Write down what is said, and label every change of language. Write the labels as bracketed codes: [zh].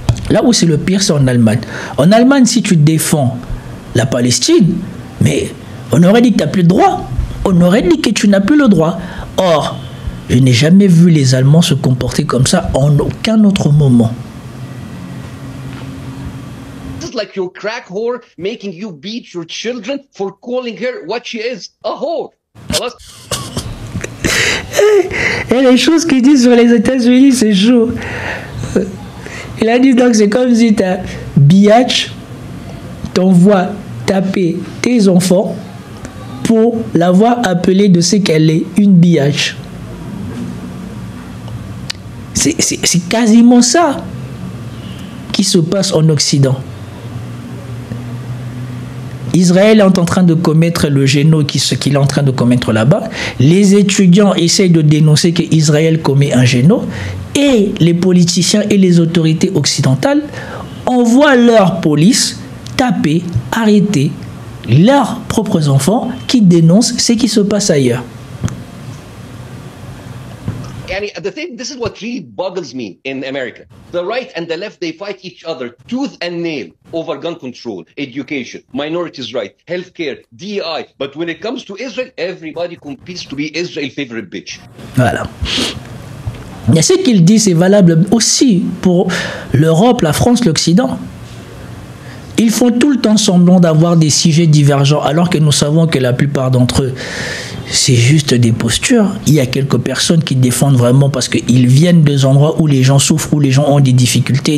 [fr] Là où c'est le pire, c'est en Allemagne. En Allemagne, si tu défends la Palestine, mais on aurait dit que tu n'as plus le droit. On aurait dit que tu n'as plus le droit. Or, je n'ai jamais vu les Allemands se comporter comme ça en aucun autre moment. [en] Like your crack whore making you beat your children for calling her what she is, a whore. [fr] Et les choses qu'il dit sur les États-Unis, c'est chaud. Il a dit donc c'est comme si ta biatch t'envoie taper tes enfants pour l'avoir appelée de ce qu'elle est, une biatch. C'est quasiment ça qui se passe en Occident. Israël est en train de commettre le génocide qu'il est en train de commettre là-bas. Les étudiants essayent de dénoncer qu'Israël commet un génocide et les politiciens et les autorités occidentales envoient leur police taper, arrêter leurs propres enfants qui dénoncent ce qui se passe ailleurs. [en] The thing, this is what really boggles me in America. The right and the left, they fight each other tooth and nail over gun control, education, minorities' rights, healthcare, DEI. But when it comes to Israel, everybody competes to be Israel's favorite bitch. [fr] Voilà. Mais ce qu'il dit, c'est valable aussi pour l'Europe, la France, l'Occident. Ils font tout le temps semblant d'avoir des sujets divergents, alors que nous savons que la plupart d'entre eux, c'est juste des postures. Il y a quelques personnes qui défendent vraiment parce qu'ils viennent des endroits où les gens souffrent, où les gens ont des difficultés.